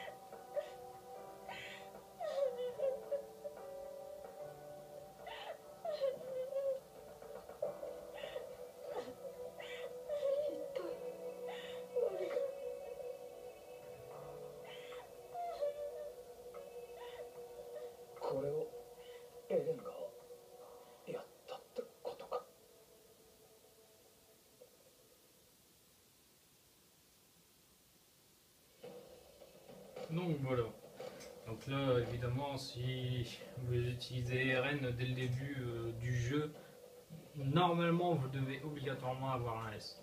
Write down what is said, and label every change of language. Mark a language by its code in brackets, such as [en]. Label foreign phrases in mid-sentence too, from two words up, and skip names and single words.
[ja] 一体何が。これをエレンがやったってことか。 [fr] Donc voilà. Donc là, évidemment, si vous utilisez RN dès le début du jeu, normalement vous devez obligatoirement avoir un S.